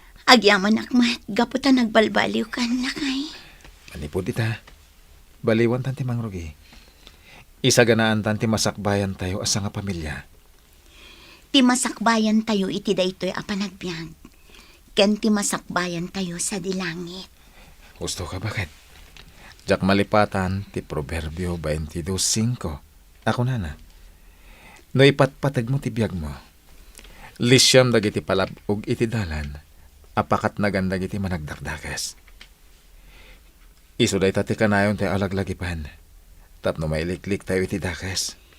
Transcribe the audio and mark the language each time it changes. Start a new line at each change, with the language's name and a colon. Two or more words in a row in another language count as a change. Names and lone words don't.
Iloko: Agyamanak met, gapu ta nagbalbaliw kan lakay. Manipud ita, baliwan tan ti mangrugi. Isaganaan tan ti masakbayan tayo asa nga pamilya. Ti masakbayan tayo iti daytoy a panagbiag.
Filipino: Ken ti masakbayan tayo sa dilangit. Gusto ka, bakit?
Iloko: Jak malipatan ti Proverbio twenty-two cinco. Ako nana. No ipatpatag mo ti biag mo, lisyam dagiti palabog iti dalan, apakat nagan dagiti managdakdakes. Isu dayta ti kanayon ti alaglagipan, tapno mailiklik tayo iti dakes.